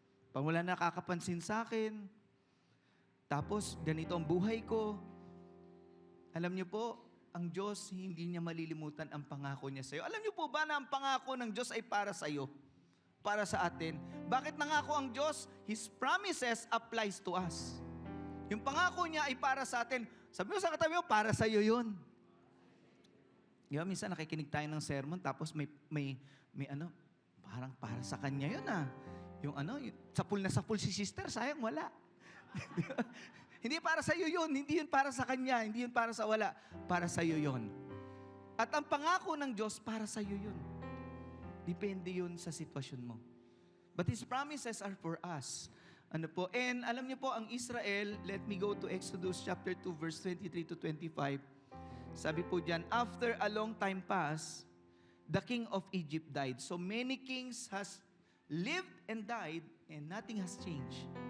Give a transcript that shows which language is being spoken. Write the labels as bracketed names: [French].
[Filipino] Pag wala nakakapansin sa akin, tapos ganito ang buhay ko, alam niyo po, ang Diyos, hindi niya malilimutan ang pangako niya sa iyo. Alam niyo po ba na ang pangako ng Diyos ay para sa iyo? Para sa atin. Bakit nangako ang Diyos? [English] His promises applies to us. [Filipino] Yung pangako niya ay para sa atin. Sabi mo sa katabi mo, para sa iyo yun. Diba, minsan nakikinig tayo ng sermon, tapos may ano, parang para sa kanya yun ah. Yung ano, sapul na sapul si sister, sayang wala. Hindi para sa iyo yun, hindi yun para sa kanya, hindi yun para sa wala, para sa iyo yun. At ang pangako ng Diyos, para sa iyo yun. Depende yun sa sitwasyon mo. [English] But His promises are for us. [Filipino] Ano po? [English] And [Filipino] alam niyo po, ang Israel, [English] let me go to Exodus chapter 2, verse 23 to 25. [Filipino] Sabi po dyan, [English] after a long time passed, the king of Egypt died. So many kings has lived and died, and nothing has changed.